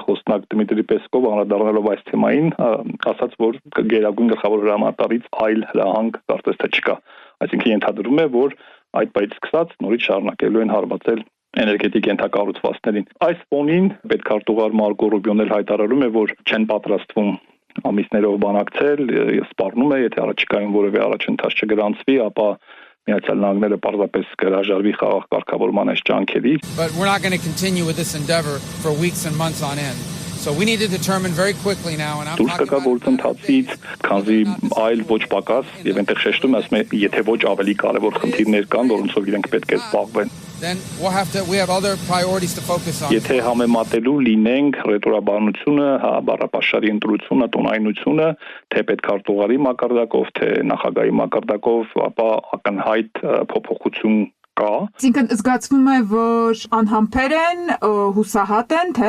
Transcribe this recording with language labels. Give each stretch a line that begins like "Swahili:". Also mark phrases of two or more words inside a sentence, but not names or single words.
Armenian: խոսնակ Դմիտրի Պեսկով անդրադառնալով այս թեմային ասաց, որ գերագույն գլխավոր հրամանատարից այլ հրահանգ կարծես թե չկա։ Այսինքն ենթադրում է, որ այդ պայից սկսած նորից շարունակելու են հարվածել էներգետիկ ենթակառուցվածքներին։ Այս ֆոնին պետքարտուղար Մարկո Ռուբիոն էլ հայտարարում է, որ չեն պատրաստվում ամիսներով բանակցել, սպառնում է, եթե առաջիկայում որևէ առաջընթաց չգրանցվի, ապա Միացյալ Նահանգները պարզապես կհրաժարվի խաղաղ կարգավորման այս ջանքերից։
English: But we're not going to continue with this endeavor for weeks and months on end. So we need to determine very quickly now and I'm talking about
Armenian: գործընթացից, քանզի այլ ոչ պակաս եւ այնտեղ շեշտում ասում է, եթե ոչ ավելի կարեւոր խնդիրներ կան, որոնցով իրենք պետք է զբաղվեն։
English: Then we have other priorities to focus on.
Armenian: Եթե համեմատելու լինենք ռետորաբանությունը, բառապաշարի ընտրությունը, տոնայնությունը, թե պետքարտուղարի մակարդակով, թե նախագահի մակարդակով, ապա ակնհայտ փոփոխություն կա։ Այսինքն զգացվում է, որ անհամբեր են, հուսահատ են, թե